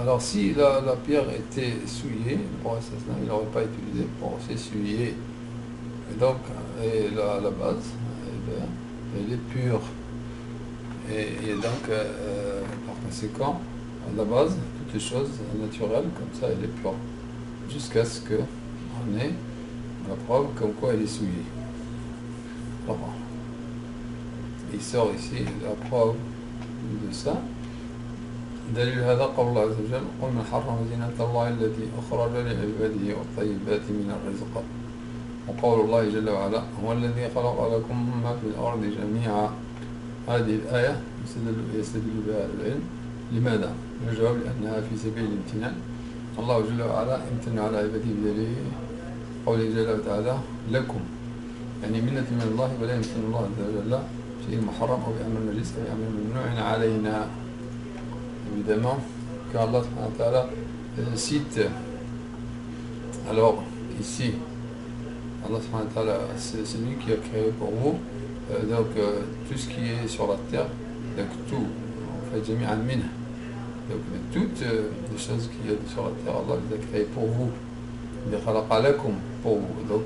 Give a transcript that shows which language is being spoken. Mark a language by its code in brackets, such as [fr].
[fr] Alors si la pierre était souillée, bon, il n'aurait pas utilisé pour s'essuyer, et donc la base elle est pure, et donc par conséquent à la base toutes les choses naturelles comme ça elle est pure, jusqu'à ce qu'on ait la preuve comme quoi elle est souillée. Alors, il sort ici la preuve de ça. [ar] دليل هذا قول الله عز وجل قل من حرم زينة الله التي أخرج لعباده والطيبات من الرزق، وقول الله جل وعلا هو الذي خلق لكم ما في الأرض جميعا. هذه الآية يستدل بها العلم. لماذا؟ الجواب لأنها في سبيل الامتنان. الله جل وعلا امتن على عباده بدليل قوله جل وعلا لكم، يعني منة من الله، ولا يمتن الله عز وجل شيء محرم أو بأمر نجس أو بأمر ممنوع علينا. [fr] Évidemment, quand Allah cite, alors ici, Allah c'est celui qui a créé pour vous donc tout ce qui est sur la terre, donc tout, en fait [ar] jami'an minha, [fr] donc toutes les choses qu'il y a sur la terre, Allah les a créées pour vous, il [ar] khalaqa lakum, [fr] pour vous.